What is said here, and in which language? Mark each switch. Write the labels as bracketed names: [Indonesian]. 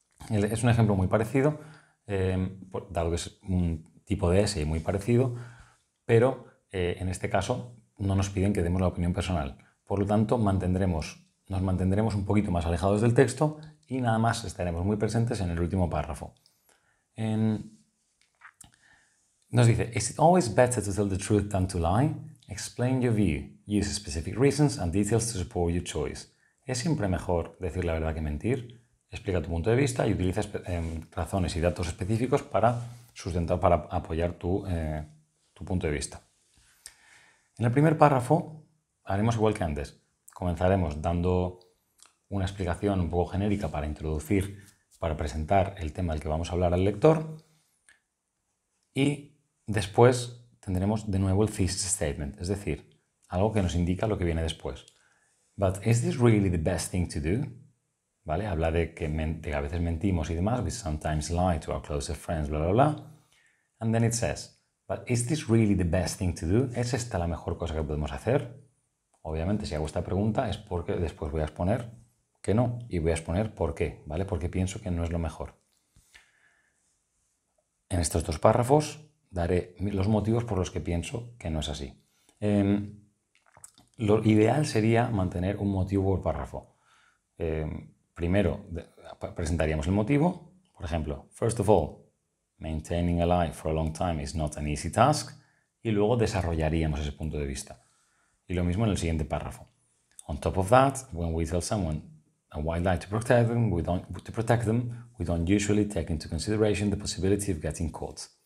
[Spanish] Es un ejemplo muy parecido, dado que es un tipo de essay muy parecido, pero en este caso no nos piden que demos la opinión personal. Por lo tanto, nos mantendremos un poquito más alejados del texto y nada más estaremos muy presentes en el último párrafo. Nos dice: [English] Is it always better to tell the truth than to lie? Explain your view. Use specific reasons and details to support your choice. [Spanish] ¿Es siempre mejor decir la verdad que mentir? Explica tu punto de vista y utiliza razones y datos específicos para apoyar tu punto de vista. En el primer párrafo haremos igual que antes. Comenzaremos dando una explicación un poco genérica para presentar el tema del que vamos a hablar al lector, y después tendremos de nuevo el thesis statement, es decir, algo que nos indica lo que viene después. [English] But is this really the best thing to do? [Spanish] ¿vale? Habla de que a veces mentimos y demás. [English] We sometimes lie to our closest friends, bla, bla, bla. And then it says, but is this really the best thing to do? [Spanish] ¿Es esta la mejor cosa que podemos hacer? Obviamente, si hago esta pregunta es porque después voy a exponer que no. Y voy a exponer por qué, ¿vale? Porque pienso que no es lo mejor. En estos dos párrafos daré los motivos por los que pienso que no es así. Lo ideal sería mantener un motivo por párrafo. Primero presentaríamos el motivo. Por ejemplo, [English] first of all, maintaining a lie for a long time is not an easy task. [Spanish] Y luego desarrollaríamos ese punto de vista. Y lo mismo en el siguiente párrafo. [English] On top of that, when we tell someone a white lie to protect them, we don't usually take into consideration the possibility of getting caught.